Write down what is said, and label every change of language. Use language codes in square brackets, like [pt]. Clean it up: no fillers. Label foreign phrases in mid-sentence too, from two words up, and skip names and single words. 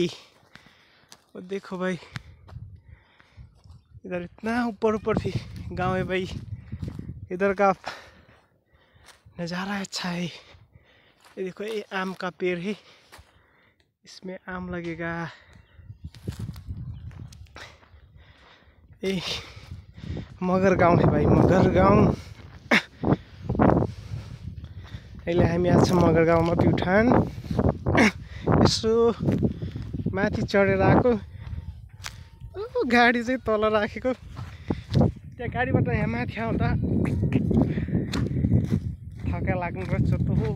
[hi] वो देखो भाई, इधर इतना ऊपर भी गांव है भाई। इधर का नज़ारा अच्छा है। ये देखो, ये आम का पेड़ है, इसमें आम लगेगा। [ne] ये मगर गाउँ है भाइ, मगर गाउँ। अहिले हामी आज मगर गाउँमा प्युठान। यसो माथि चढेर आएको, गाडी चाहिँ तल राखेको। त्यहाँ गाडीबाट यहाँ माथि आउँदा थका लाग्नु रहेछ त हो।